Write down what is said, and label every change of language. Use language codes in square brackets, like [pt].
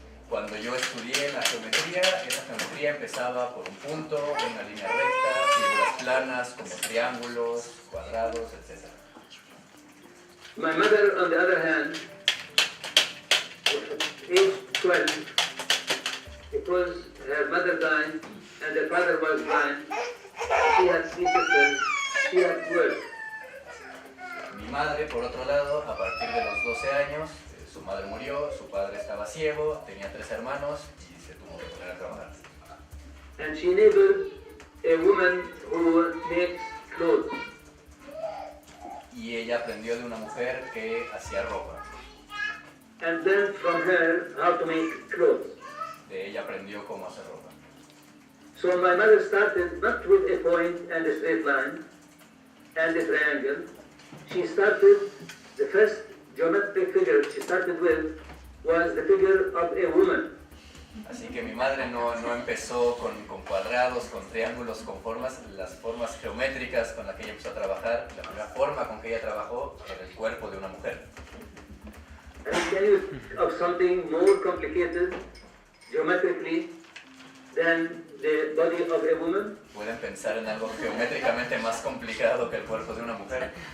[es] Cuando yo estudié la geometría, esa geometría empezaba por un punto, una línea recta, figuras planas como triángulos, cuadrados, etc. [en] My mother, on the other hand, age 12, because her mother died and her father was blind, she had 3 sisters, she had 12. [es] Mi madre, por otro lado, a partir de los 12 años, su madre murió, su padre estaba ciego, tenía 3 hermanos y se tuvo que poner a trabajar. [en] And she enabled a woman who makes clothes. [es] Y ella aprendió de una mujer que hacía ropa. [en] And learned from her how to make clothes. [es] De ella aprendió cómo hacer ropa. [en] So my mother started not with a point and a straight line and a triangle. She started, the first geometric figure she started with was the figure of a woman. [es] Así que mi madre no empezó con cuadrados, con triángulos, con formas, las formas geométricas con las que ella empezó a trabajar. La primera forma con que ella trabajó era el cuerpo de una mujer. [en] And can you think of something more complicated geometrically than the body of a woman? [es] ¿Pueden pensar en algo geométricamente más complicado que el cuerpo de una mujer?